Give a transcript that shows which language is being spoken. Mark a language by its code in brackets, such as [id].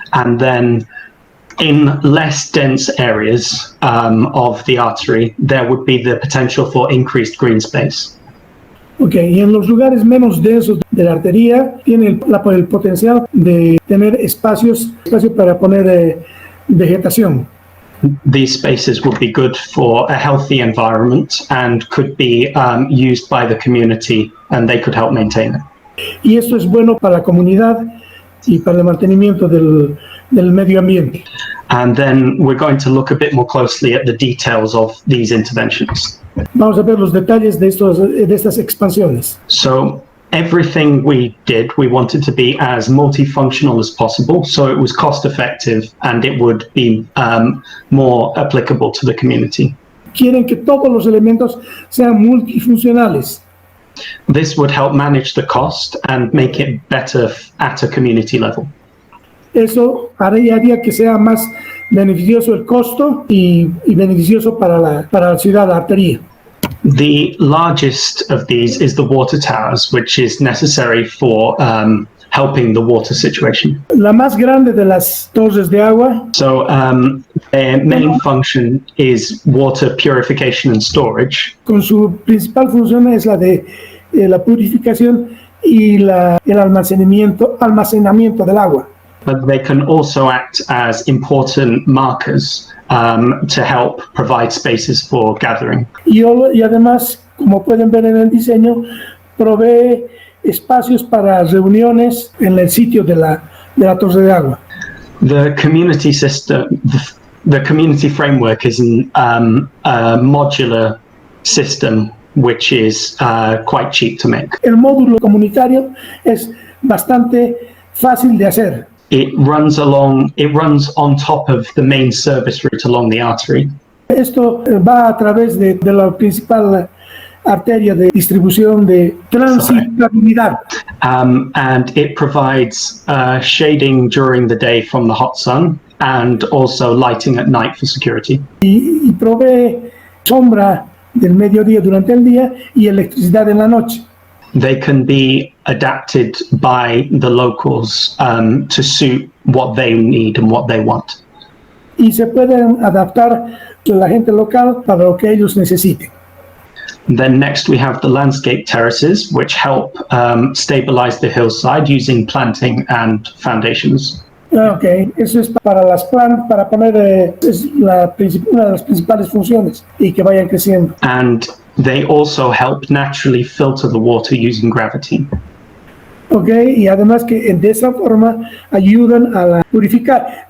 [en] And then in less dense areas of the artery, there would be the potential for increased green space. [es] Okay, y en los lugares menos densos de la arteria tiene el potencial de tener espacio para poner vegetación. [en] These spaces would be good for a healthy environment and could be used by the community, and they could help maintain it. [es] Y esto es bueno para la comunidad y para el mantenimiento del medio ambiente. [en] And then we're going to look a bit more closely at the details of these interventions. [es] Vamos a ver los detalles de estas expansiones. [en] So everything we did, we wanted to be as multifunctional as possible, so it was cost effective and it would be more applicable to the community. [es] Quieren que todos los elementos sean multifuncionales. [en] This would help manage the cost and make it better at a community level. [es] Eso haría que sea más beneficioso el costo y beneficioso para la ciudad, la arteria. [en] The largest of these is the water towers, which is necessary for helping the water situation. [es] La más grande de las torres de agua. [en] So their main function is water purification and storage. [es] Con su principal función es la de la purificación y el almacenamiento del agua. [en] But they can also act as important markers to help provide spaces for gathering. [es] Y además, como pueden ver en el diseño, provee espacios para reuniones en el sitio de la torre de agua. [en] The community system, the community framework is a modular system which is quite cheap to make. [es] El módulo comunitario es bastante fácil de hacer. [en] It runs on top of the main service route along the artery. [es] Esto va a través de la principal arteria de distribución de transitabilidad. [en] And it provides shading during the day from the hot sun and also lighting at night for security. [es] Y provee sombra del mediodía durante el día y electricidad en la noche. [en] They can be adapted by the locals to suit what they need and what they want. [es] Y se pueden adaptar la gente local para lo que ellos necesiten. [en] Then next we have the landscape terraces, which help stabilize the hillside using planting and foundations. [es] Okay, eso es para para poner es una de las principales funciones y que vayan creciendo. [en] And they also help naturally filter the water using gravity. [es] Okay, y además que de esa forma ayudan a purificar.